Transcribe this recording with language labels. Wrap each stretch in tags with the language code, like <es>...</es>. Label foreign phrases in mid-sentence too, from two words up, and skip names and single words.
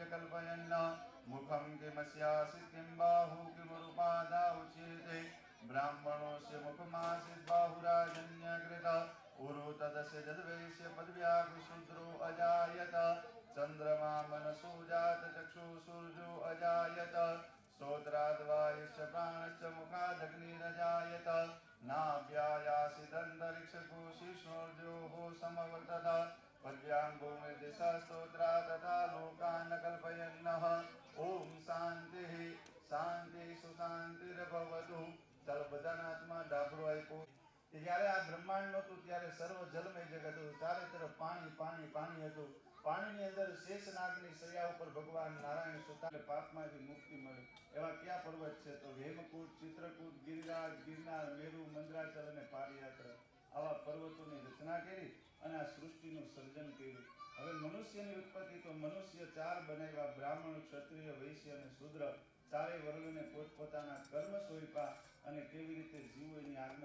<sa>कल्पयन् मुखं किमस्यासि किं बाहु किमुरुपादा उच्यते ब्राह्मणोऽस्य मुखमासीत् बाहुराजन्यकृत उरु तदस्य जद्वैश्य पदव्याघ्रशूद्रो अजायत चन्द्रमा मनसो जात चक्षुसूर्यो अजायत स्तोत्राद्वायुश्च प्राणश्च मुखादग्निरजायत नाभ्यायासिदन्तरिक्षकोशिष्णोर्योः समवर्तत पद्याङ्गो निर्दिशः स्तोत्रा तथा लोकान् कल्पयन्नः ॐ शान्तिः शान्तिः</sa> <gu>सुशान्तिर्भवतु ચાલો બધાના હાથમાં ડાબરો આપ્યો કે જ્યારે આ બ્રહ્માંડ નહોતું ત્યારે સર્વ જલમય જગત હતું ચારે તરફ પાણી પાણી પાણી હતું પાણીની અંદર શેષનાગની શૈયા ઉપર ભગવાન નારાયણ સુતા પાપમાંથી મુક્તિ મળે એવા કયા પર્વત છે તો હેમકૂટ ચિત્રકૂટ ગિરિરાજ ગિરનાર મેરુ મંદરાચલ અને પાદયાત્રા આવા પર્વતોની રચના કરી અને આ સૃષ્ટિનું સર્જન કર્યું હવે મનુષ્યની ઉત્પત્તિ તો મનુષ્ય ચાર બનાવ્યા બ્રાહ્મણ ક્ષત્રિય વૈશ્ય અને શૂદ્ર ચારેય વર્ગોને પોતપોતાના કર્મ સોંપ્યા અને કેવી રીતે જીવવું એની આજ્ઞા</gu>